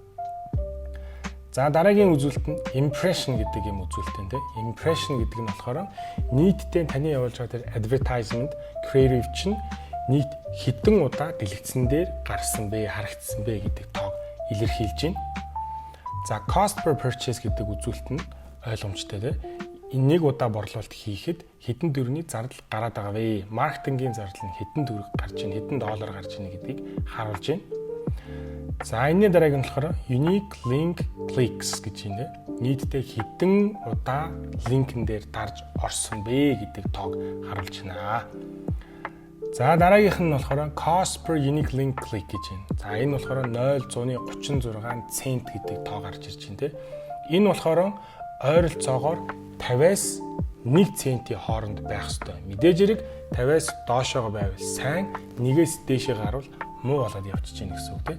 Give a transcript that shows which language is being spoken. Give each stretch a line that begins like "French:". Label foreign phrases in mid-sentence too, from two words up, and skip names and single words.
Mongolian: За дараагийн үзүүлэлт нь impression гэдэг юм үзүүлэлт энэ. Impression гэдэг нь болохоор нийтдээ таны явуулж байгаа тэр
English: advertisement creative
Mongolian: чинь нийт хэдэн удаа дэлгэцэн дээр гарсан бэ, харагдсан бэ гэдэг тоог илэрхийлж байна. За
English: cost per purchase
Mongolian: гэдэг үзүүлэлт нь ойлгомжтой тийм. Энэ нэг удаа борлуулалт хийхэд хэдэн төгрөгийн зардал гараад байгаа вэ? Маркетингийн зардал нь хэдэн төгрөг гарч ийн, хэдэн доллар гарч ийн гэдгийг харуулж байна. За энэний дараагийн болохоор
English: unique link clicks
Mongolian: гэж байна. Нийтдээ хэдэн удаа линкэн дээр дарж орсон бэ гэдэг тоог харуулж байна. За дараагийнх нь болохоор
English: cost per unique link click
Mongolian: гэж байна. За энэ болохоор 0.36 цент гэдэг тоо гарч ирж байна тийм. Энэ болохоор ойролцоогоор 50-аас 1 центийн хооронд байх ёстой. Мэдээж хэрэг 50-аас доошоогоо байвал сайн, 1-ээс дээшээ гарвал муу болоод явчихж байна гэсэн үг тийм.